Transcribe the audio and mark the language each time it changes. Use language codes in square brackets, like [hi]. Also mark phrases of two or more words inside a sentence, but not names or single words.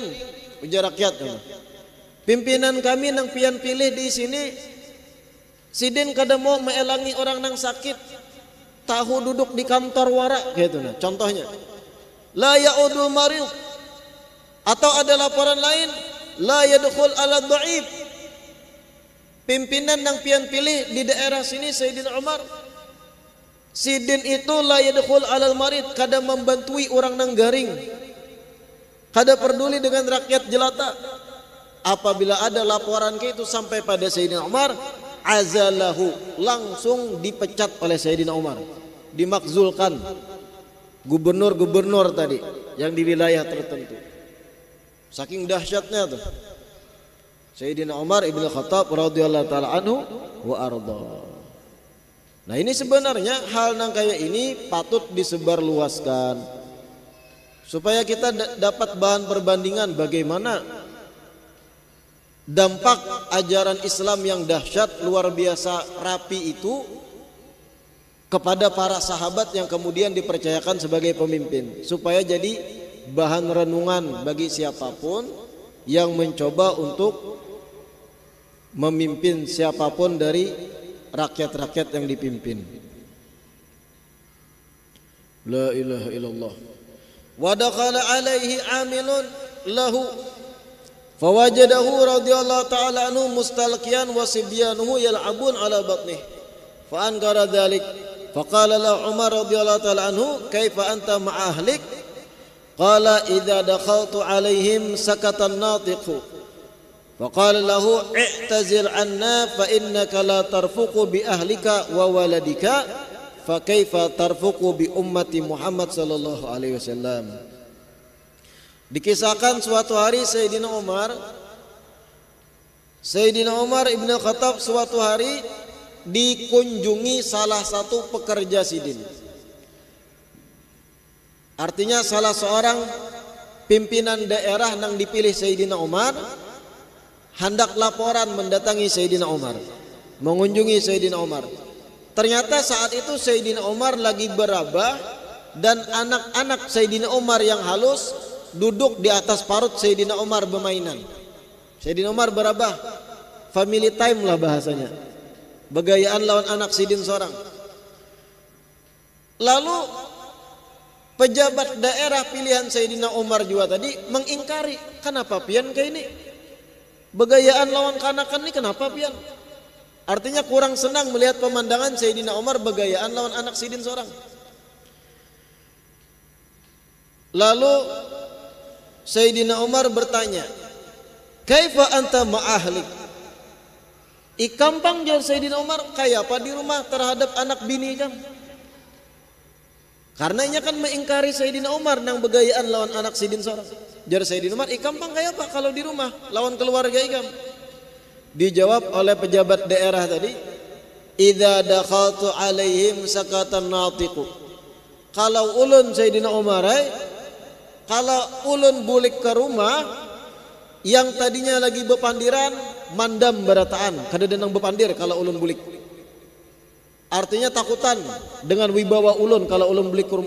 [bjn] Ujar rakyat, pimpinan kami nang pian pilih di sini Sidin kada mau maelangi orang nang sakit, tahu duduk di kantor warak gitu nah. Contohnya [ar] لا يعود المريض, [bjn] atau ada laporan lain [ar] لا يدخل على ضعيف. [bjn] Pimpinan yang pian pilih di daerah sini Sayyidina Umar, Sidin itu [ar] لا يدخل على المريض, [bjn] kada membantui orang nang garing, kada peduli dengan rakyat jelata. Apabila ada laporan ke itu sampai pada Sayyidina Umar, azalahu, [id] langsung dipecat oleh Sayyidina Umar, dimakzulkan. Gubernur-gubernur tadi yang di wilayah tertentu. [bjn] Saking dahsyatnya tuh Sayyidina Umar ibn Khattab [ar] رضي الله تعالى عنه وأرضى. [bjn] Nah, ini sebenarnya hal nang kayak ini patut disebarluaskan supaya kita dapat bahan perbandingan bagaimana [id] dampak ajaran Islam yang dahsyat luar biasa rapi itu kepada para sahabat yang kemudian dipercayakan sebagai pemimpin, supaya jadi bahan renungan bagi siapapun yang mencoba untuk memimpin siapapun dari rakyat-rakyat yang dipimpin. [ar] لا إله إلا الله. ودخل عليه عامل له فوجده رضي الله تعالى عنه مستلقيا وصبيانه يلعبون على بطنه فأنكر ذلك فقال له عمر رضي الله تعالى عنه كيف أنت مع أهلك قال إذا دخلت عليهم سكت الناطق فقال له اعتزل عنا فإنك لا ترفق بأهلك وولدك فكيف ترفق بأمة محمد صلى الله عليه وسلم. [bjn] Dikisahkan suatu hari Sayyidina Umar ibn Khattab suatu hari dikunjungi salah satu pekerja Sidin. [id] Artinya salah seorang pimpinan daerah yang dipilih Sayyidina Umar hendak laporan mendatangi Sayyidina Umar, mengunjungi Sayyidina Umar. [bjn] Ternyata saat itu Sayyidina Umar lagi berabah dan anak-anak Sayyidina Umar yang halus duduk di atas parut Sayyidina Umar bermainan. Sayyidina Umar berabah, [en] family time [bjn] lah bahasanya, begayaan lawan anak Sidin seorang. Lalu pejabat daerah pilihan Sayyidina Umar juga tadi mengingkari, kenapa pian kayak ini begayaan lawan kanakan ini, kenapa pian? Artinya kurang senang melihat pemandangan Sayyidina Umar begayaan lawan anak Sidin seorang. Lalu Sayyidina Umar bertanya, [ar] كيف أنت مع أهلك? [bjn] Ikampang jawab Sayyidina Umar, kayak apa di rumah terhadap anak bini kan? Karena ia kan mengingkari Sayyidina Umar nang begayaan lawan anak Sidin seorang. Jar Sayyidina Umar, ikampang kayak apa kalau di rumah lawan keluarga ikam? [id] Dijawab oleh pejabat daerah tadi, [ar] إذا دخلت عليهم سكت الناطق. [bjn] Kalau ulun Sayyidina Umar, kalau ulun bulik ke rumah yang tadinya lagi bepandiran, mandam barataan, kada denang bepandir kalau ulun bulik. Artinya takutan dengan wibawa ulun kalau ulun bulik ke rumah.